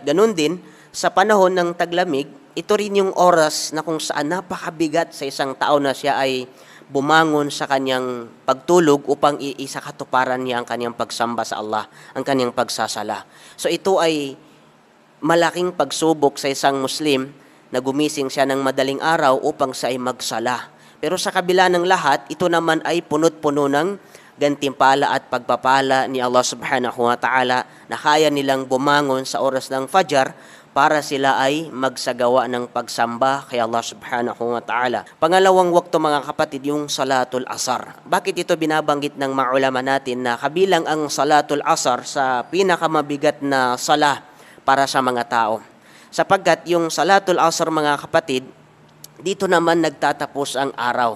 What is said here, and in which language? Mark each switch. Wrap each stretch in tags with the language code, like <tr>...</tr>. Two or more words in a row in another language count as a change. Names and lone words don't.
<tl>Ganun din, sa panahon ng taglamig, ito rin yung oras na kung saan napakabigat sa isang tao na siya ay bumangon sa kanyang pagtulog upang iisakatuparan niya ang kanyang pagsamba sa Allah, ang kanyang pagsasala. So ito ay malaking pagsubok sa isang Muslim na gumising siya ng madaling araw upang siya ay magsala. Pero sa kabila ng lahat, ito naman ay punot-puno ng gantimpala at pagpapala ni Allah</tl> <ar>سبحانه وتعالى</ar> <tl>na kaya nilang bumangon sa oras ng Fajr para sila ay magsagawa ng pagsamba kay Allah</tl> <ar>سبحانه وتعالى.</ar> <tl>Pangalawang wakto mga kapatid, yung</tl> <ar>صلاة العصر.</ar> <tl>Bakit ito binabanggit ng mga ulama natin na kabilang ang</tl> <ar>صلاة العصر</ar> <tl>sa pinakamabigat na sala para sa mga tao? Sapagkat yung</tl> <ar>صلاة العصر</ar> <tl>mga kapatid, dito naman nagtatapos ang araw.</tl>